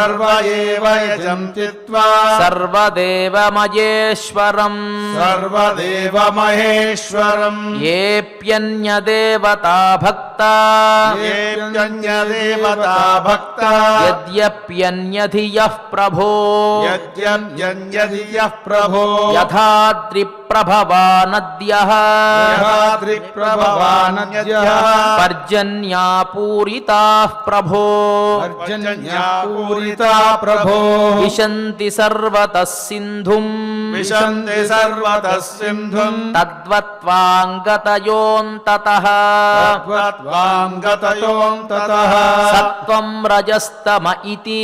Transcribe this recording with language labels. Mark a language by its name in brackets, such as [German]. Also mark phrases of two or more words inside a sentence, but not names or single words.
[Sanskrit] సర్వదేవమహేశ్వరం ఏప్యన్యదేవతా భక్తా యద్యప్యన్యధియః ప్రభో యథాద్రిప్రభవా నద్యః పర్జన్యాపూరితాః ప్రభో पर्जन्यापूरिता प्रभो విశంతి సర్వతః సింధుం विशन्ति सर्वतः सिन्धुम् తద్వత్వాంగతయోంతతః तद्वत्त्वां गतयोऽन्ततः సత్వం రజస్తమ ఇతి